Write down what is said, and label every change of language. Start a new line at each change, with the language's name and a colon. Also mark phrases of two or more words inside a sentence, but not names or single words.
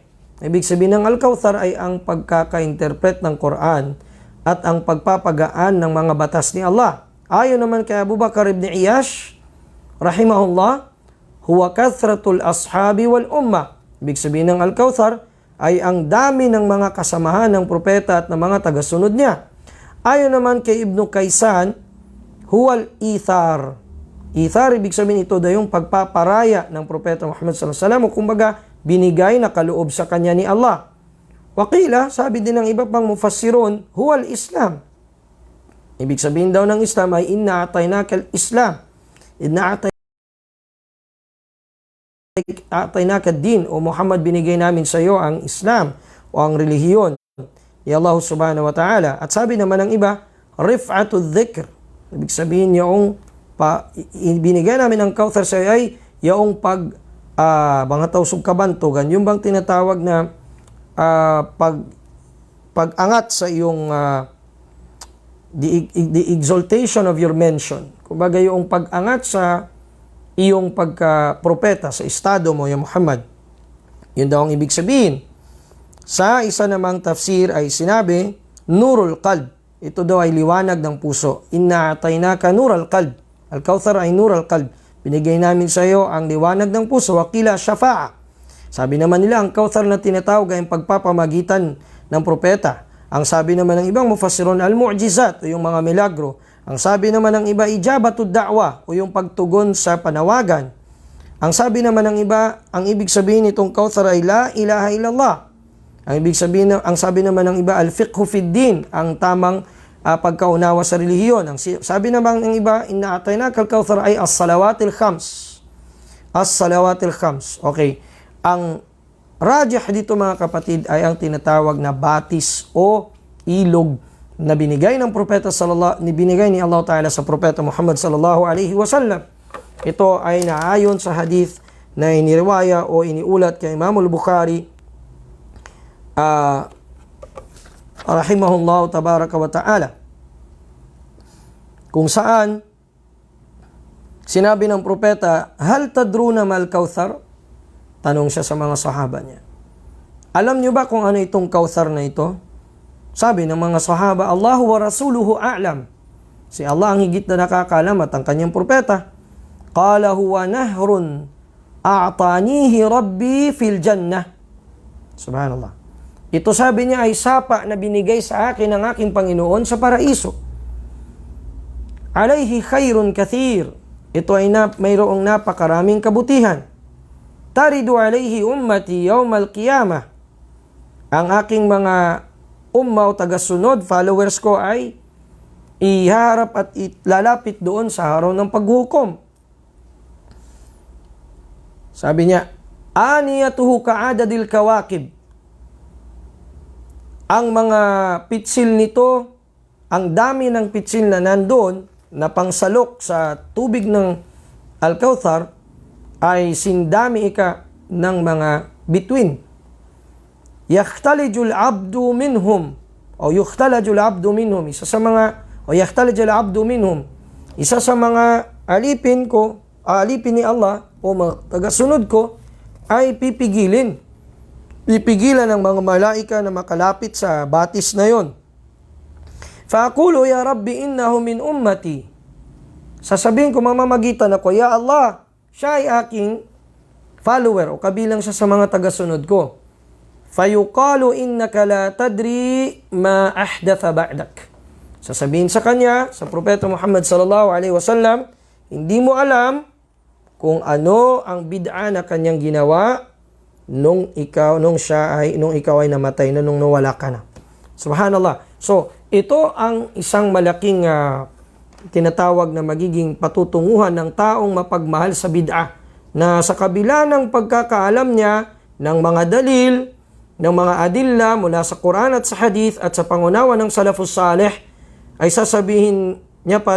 Filipino: Ibig sabihin ng Al-Kautsar ay ang pagkaka-interpret ng Quran at ang pagpapagaan ng mga batas ni Allah. Ayon naman kay
Arabic: Abu Bakar ibn Iyash رحمه الله، هو كثرة الأصحاب والأمة.
Filipino: Ibig sabihin ng Al-Kautsar ay ang dami ng mga kasamahan ng propeta at ng mga tagasunod niya. Ayon naman kay Ibn Kaysan,
Arabic: هو الإيثار.
Filipino: Ithar, ibig sabihin ito daw yung pagpaparaya ng propeta Muhammad
Arabic: صلى الله عليه وسلم,
Filipino: o kumbaga binigay na kaloob sa kanya ni Allah. Waqila, sabi din ng iba pang mufassirun,
Arabic: هو الإسلام.
Filipino: Ibig sabihin daw ng Islam ay
Arabic: إنا أعطيناك الإسلام. إنا أعطيناك الدين,
Filipino: o Muhammad, binigay namin sa iyo ang Islam o ang relihiyon ni Allah
Arabic: سبحانه وتعالى.
Filipino: At sabi naman ng iba,
Arabic: رفعة الذكر.
Filipino: Ibig sabihin yung binigay namin ang Kautsar sa iyo ay yung mga tausog kabantugan, yung bang tinatawag na pag-angat sa iyong
English: the exaltation of your mention.
Filipino: Kumbaga yung pag-angat sa iyong pagka-propeta sa estado mo, ya Muhammad. Yun daw ang ibig sabihin. Sa isa namang tafsir ay sinabi,
Arabic: نور القلب.
Filipino: Ito daw ay liwanag ng puso.
Arabic: إنا أعطيناك نور القلب. Al-Kauthar ay نور القلب.
Filipino: Binigay namin sa iyo ang liwanag ng puso.
Arabic: وقيل شفاعة.
Filipino: Sabi naman nila, ang Kauthar na tinatawag ay pagpapamagitan ng propeta. Ang sabi naman ng ibang mufassirun, al-mu'jizat o yung mga milagro. Ang sabi naman ng iba,
Arabic: إجابة الدعوة
Filipino: o yung pagtugon sa panawagan. Ang sabi naman ng iba, ang ibig sabihin nitong Kauthar ay
Arabic: لا إله إلا الله.
Filipino: Ang sabi naman ng iba,
Arabic: الفقه في الدين,
Filipino: ang tamang pagkaunawa sa relihiyon. Ang sabi naman ng iba,
Arabic: إنا أعطيناك الكوثر ay الصلوات الخمس. الصلوات الخمس.
Filipino: Okay. Ang rajih dito mga kapatid ay ang tinatawag na batis o ilog na binigay ng propeta binigay ni Allah Ta'ala sa propeta Muhammad
Arabic: صلى الله عليه وسلم.
Filipino: Ito ay naayon sa hadith na iniriwaya o iniulat kay Imam al-Bukhari
Arabic: رحمه الله تبارك وتعالى,
Filipino: kung saan sinabi ng propeta,
Arabic: هل تدرون ما الكوثر?
Filipino: Tanong siya sa mga sahaba niya, alam niyo ba kung ano itong Kauthar na ito? Sabi ng mga sahaba,
Arabic: الله ورسوله أعلم.
Filipino: Si Allah ang higit na nakakaalam at ang kanyang propeta.
Arabic: قال هو نهر أعطانيه ربي في الجنة. سبحان الله.
Filipino: Ito sabi niya ay sapa na binigay sa akin ng aking Panginoon sa paraiso.
Arabic: عليه خير كثير.
Filipino: Ito ay mayroong napakaraming kabutihan.
Arabic: ترد عليه أمتي يوم القيامة.
Filipino: Ang aking mga umma o tagasunod, followers ko ay iharap at lalapit doon sa araw ng paghukom. Sabi niya,
Arabic: آنيته كعدد الكواكب.
Filipino: Ang mga pitsil nito, ang dami ng pitsil na nandoon, na pangsalok sa tubig ng Al-Kauthar, ay sindami ng mga bituin.
Arabic: يختلج العبد منهم, o يختلج العبد منهم,
Filipino: isa sa mga alipin ni Allah, o mga tagasunod ko, ay pipigilan ng mga malaika na makalapit sa batis na yon.
Arabic: فأقول يا رب إنه من أمتي.
Filipino: Sasabihin ko, mamamagitan ako,
Arabic: يا الله,
Filipino: siya ay aking follower o kabilang siya sa mga tagasunod ko.
Arabic: فيقال إنك لا تدري ما أحدث بعدك.
Filipino: Sasabihin sa kanya, sa propeta Muhammad
Arabic: صلى الله عليه وسلم,
Filipino: hindi mo alam kung ano ang bid'a na kanyang ginawa nung ikaw ay namatay na, nung nawala ka na.
Arabic: سبحان الله.
Filipino: So, ito ang isang malaking tinatawag na magiging patutunguhan ng taong mapagmahal sa bid'ah, na sa kabila ng pagkakaalam niya ng mga dalil, ng mga adilla mula sa Quran at sa Hadith at sa pangunawa ng Salafus Salih, ay sasabihin niya